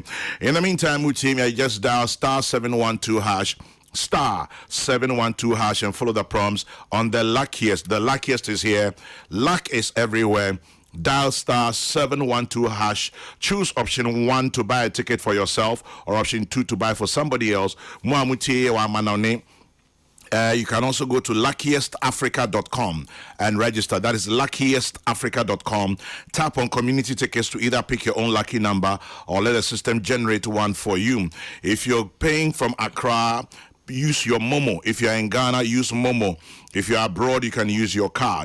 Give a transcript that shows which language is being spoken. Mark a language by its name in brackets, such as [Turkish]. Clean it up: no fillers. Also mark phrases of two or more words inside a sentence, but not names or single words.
[English] In the meantime, Mutim, I just dial *712# *712# and follow the prompts on the luckiest. The luckiest is here. Luck is everywhere. Dial *712#. Choose option 1 to buy a ticket for yourself or option 2 to buy for somebody else. Muamuti wa manone. You can also go to luckiestafrica.com and register. That is luckiestafrica.com. Tap on community tickets to either pick your own lucky number or let the system generate one for you. If you're paying from Accra, use your Momo. If you're in Ghana, use Momo. If you're abroad, you can use your card.